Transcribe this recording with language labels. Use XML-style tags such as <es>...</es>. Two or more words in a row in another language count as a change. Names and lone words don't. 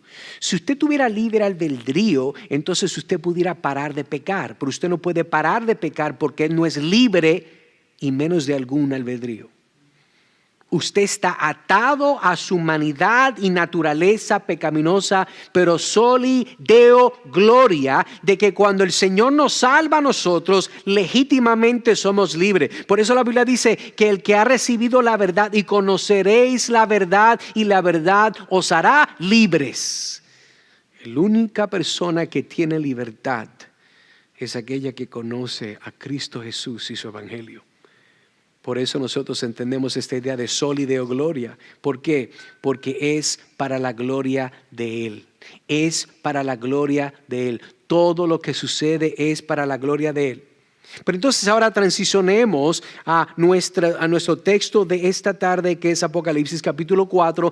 <es>Si usted tuviera libre albedrío, entonces usted pudiera parar de pecar. Pero usted no puede parar de pecar porque Él no es libre y menos de algún albedrío. Usted está atado a su humanidad y naturaleza pecaminosa, pero</es> <la>soli Deo gloria,</la> <es>de que cuando el Señor nos salva a nosotros, legítimamente somos libres. Por eso la Biblia dice que el que ha recibido la verdad y conoceréis la verdad y la verdad os hará libres. La única persona que tiene libertad es aquella que conoce a Cristo Jesús y su evangelio. Por eso nosotros entendemos esta idea de</es> <la>soli Deo gloria.</la> <es>¿Por qué? Porque es para la gloria de Él. Es para la gloria de Él. Todo lo que sucede es para la gloria de Él. Pero entonces ahora transicionemos a nuestro texto de esta tarde, que es Apocalipsis capítulo 4.</es>